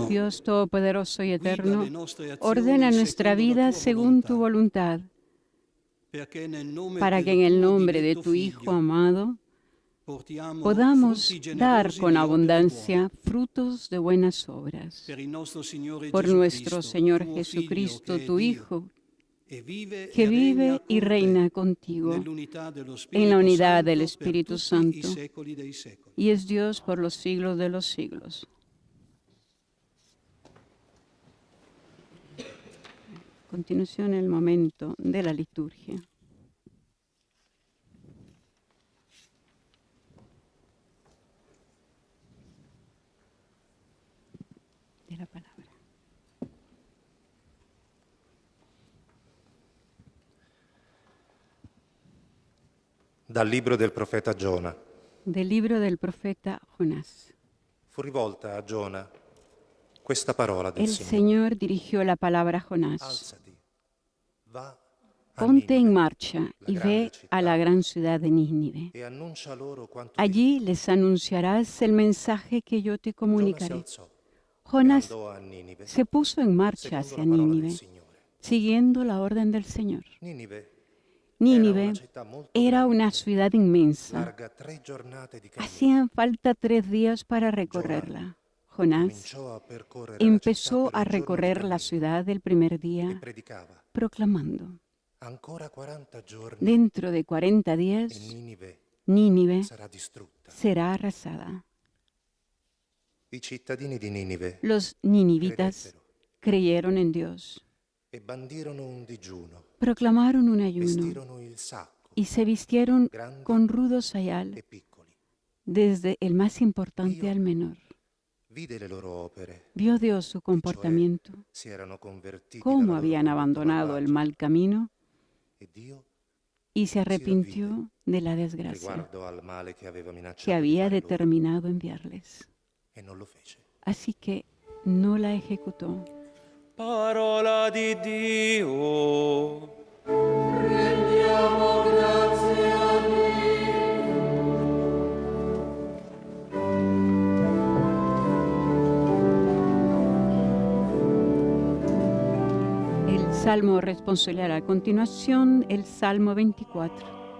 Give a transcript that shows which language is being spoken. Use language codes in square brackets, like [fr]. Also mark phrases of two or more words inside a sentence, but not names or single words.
[es] Dios todopoderoso y eterno, ordena nuestra vida según tu voluntad, para que en el nombre de tu Hijo amado [it] portiamo [es] podamos [it] frutti [es] dar [it] generosi [es] con [it] di opere [es] abundancia frutos de buenas obras. [it] buone. Per il nostro Signore [es] Por nuestro [it] Gesù [es] Señor [it] tuo [es] Jesucristo, [it] Figlio, che è [es] tu [it] Dio, [es] Hijo, [it] e vive [es] que [it] e regna [es] vive y [it] con [es] reina [it] te [es] contigo [it] nell'unità dello [es] en la [it] Spirito [es] unidad del [it] Santo per [es] Espíritu [it] tutti i [es] Santo, [it] secoli dei secoli. [es] y es Dios por los siglos de los siglos. A continuación, el momento de la liturgia. De la palabra. [it] Dal libro del profeta Giona. [es] Del libro del profeta Jonás. [it] Fu rivolta a Giona questa parola del [es] El [it] Signore. [es] Señor dirigió la palabra a Jonás. [it] Alzati, va a [es] Ponte en [it] Ninive, [es] marcha [it] la [es] y [it] grande [es] ve [it] città, [es] a la gran ciudad de Nínive. [it] e annuncia loro quanto [es] Allí les anunciarás el mensaje que yo te [it] Giona si [es] comunicaré. [it] alzò e [es] Jonás [it] andò a Ninive, [es] se puso en marcha [it] secondo [es] hacia [it] la parola del [es] Nínive, [it] Signore. [es] siguiendo la orden del Señor. [it] Ninive [es] Nínive [it] era una città molto [es] era [it] grande, [es] una ciudad inmensa. [it] larga 3 giornate di cammino. [es] Hacían falta 3 días para recorrerla. Jonás [it] Cominciò a percorrere la città [es] empezó [it] per [es] a [it] un giorno di [es] recorrer la [it] cammino [es] ciudad el primer [it] e [es] día, [it] predicava. [es] proclamando: [it] Ancora 40 giorni [es] dentro de 40 [it] e [es] días, [it] Ninive [es] Nínive [it] sarà distrutta. [es] será arrasada. [it] I cittadini di Ninive [es] Los ninivitas creyeron en Dios, [it] e bandirono un digiuno, [es] proclamaron un ayuno [it] vestirono il sacco, [es] y se vistieron [it] grandi [es] con rudo [it] e [es] sayal, [it] piccoli. [es] desde el más importante [it] Dio [es] al menor. [it] Vide le loro opere, [es] Vio Dios su [it] cioè [es] comportamiento, [it] si erano convertiti [es] cómo [it] dalla loro [es] habían [it] condotta [es] abandonado el [it] malvagia, [es] mal camino, [it] e Dio [es] y se [it] si [es] arrepintió [it] ravvide [es] de la desgracia [it] riguardo al male che aveva [es] que [it] minacciato di [es] había [it] fare loro, [es] determinado enviarles. [it] e non lo fece. [es] Así que no la ejecutó. [it] Parola di Dio. [es] El salmo responsorial a continuación, el Salmo 24.